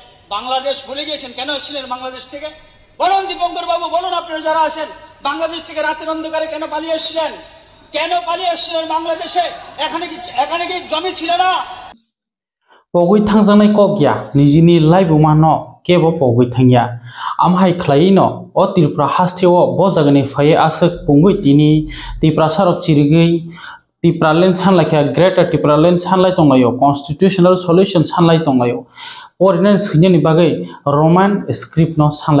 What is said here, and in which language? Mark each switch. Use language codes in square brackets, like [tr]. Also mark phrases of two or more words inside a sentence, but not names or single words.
[bn] বাংলাদেশ ভুলে গিয়েছেন, কেন এসেছিলেন বাংলাদেশ থেকে? বলুন দীপঙ্কর বাবু, বলুন আপনারা যারা আছেন, বাংলাদেশ থেকে রাতের অন্ধকারে কেন পালিয়ে এসেছিলেন? কেন পালিয়ে এসেছিলেন বাংলাদেশে? এখানে কি জমি ছিল না? [trp] পগৈ থাংজাंनाय कगया निजिनि लाइबुमानो केबो पगै थांया आमहाय ख्लायनो ओ त्रिपुरा हास्टेओ बजागनि फाये आसक पुंगै तिनि त्रिपुरा सारक चिरिगै त्रिपुरा लेन सानलायखा ग्रेटर त्रिपुरा लेन सानलाय तंलायो [en] constitutional solution [trp] सानलाय तंलायो ओरैनो सैन्यनि बागै [en] Roman script [trp] न सानलाय